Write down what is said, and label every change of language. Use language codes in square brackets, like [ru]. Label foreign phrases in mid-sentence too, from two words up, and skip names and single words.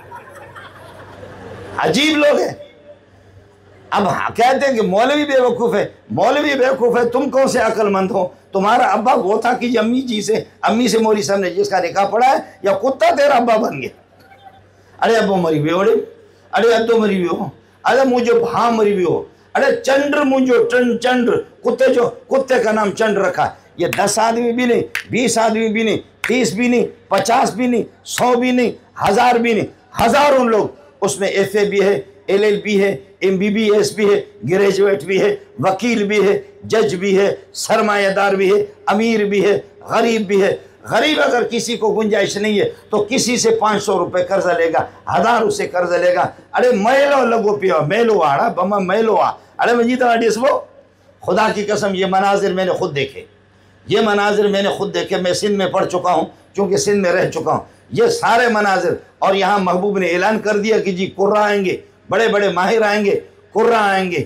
[ur] عجیب لوگ ہیں. اب کہتے ہیں کہ مولوی بیوقوف ہے، مولوی بیوقوف ہے، تم کون سے عقلمند ہو? تمہارا ابا وہ تھا کہ امی جی سے، امی سے مولی صاحب نے جس کا نکاح پڑا ہے، یا کتا تیرا ابا بن گیا? [sd] अरे अब्बो मरी वियो, अरे अद्दो मरी वियो, [ur] ارے مجھے [sd] भा मरी वियो, अरे चंद्र मुझो चंद्र, [ur] کتے کا نام چندر رکھا. یہ 10 آدمی بھی نہیں، 20 آدمی بھی نہیں، 30 بھی نہیں، 50 بھی نہیں، 100 بھی نہیں، 1000 بھی نہیں، ہزاروں لوگ اس میں. FA بھی ہے، LLB ہے، MBBS بھی ہے، گریجویٹ بھی ہے، وکیل بھی ہے، جج بھی ہے، سرمایہ دار بھی ہے، امیر بھی ہے، غریب بھی ہے. غریب اگر کسی کو گنجائش نہیں ہے تو کسی سے 500 روپے قرضہ لے گا، 1000 سے قرضہ لے گا. [sd] अरे मेलो लगो पियो, मेलो आड़ा बमा मेलो आ, अरे मजी तो डिसबो। [ur] خدا کی قسم یہ مناظر میں نے خود دیکھے، یہ مناظر میں نے خود دیکھے. میں سندھ میں پڑھ چکا ہوں، چونکہ سندھ میں رہ چکا ہوں۔ یہ سارے مناظر، اور یہاں محبوب نے اعلان کر دیا کہ جی قراء آئیں گے، بڑے بڑے ماہر آئیں گے، قراء آئیں گے.